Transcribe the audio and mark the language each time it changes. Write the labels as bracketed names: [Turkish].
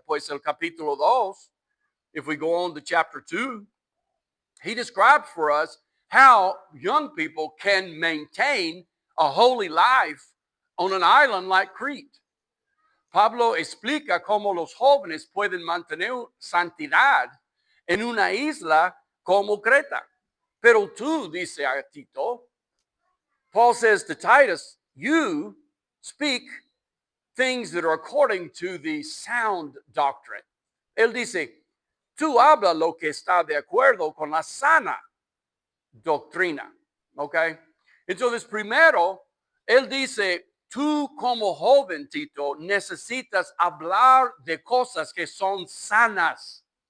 [Spanish] Pues el capítulo 2, [English] if we go on to chapter 2, he describes for us how young people can maintain a holy life on an island like Crete. [Spanish] Pablo explica cómo los jóvenes pueden mantener santidad en una isla como Creta. Pero tú, dice a Tito, [English] Paul says to Titus, you speak things that are according to the sound doctrine. [Spanish] Él dice, tú habla lo que está de acuerdo con la sana doctrina. ¿Ok? Entonces, primero, él dice, tú como joven, Tito, necesitas hablar de cosas que son sanas.